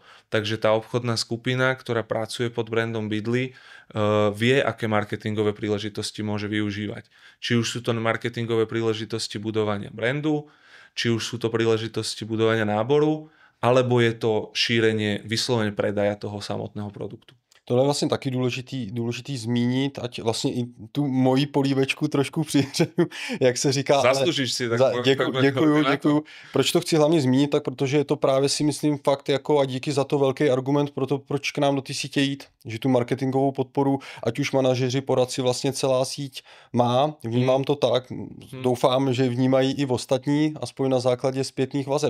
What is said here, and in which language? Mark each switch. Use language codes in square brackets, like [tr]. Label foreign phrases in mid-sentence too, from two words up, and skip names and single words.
[sk] Takže tá obchodná skupina, ktorá pracuje pod brandom Bydli, vie, aké marketingové príležitosti môže využívať. Či už sú to marketingové príležitosti budovania brandu, či už sú to príležitosti budovania náboru, alebo je to šírenie vyslovene predaja toho samotného produktu. [cs] Tohle je vlastně taky důležitý zmínit, ať vlastně i tu moji polívečku trošku přihřeju, jak se říká. [sk] Zaslužíš si. [cs] Děkuju. Proč to chci hlavně zmínit, tak protože je to právě si myslím fakt jako a díky za to velký argument pro to, proč k nám do té sítě jít, že tu marketingovou podporu, ať už manažeři, poradci vlastně celá síť má, vnímám to tak, doufám, že vnímají i ostatní, aspoň na základě zpětných vazeb.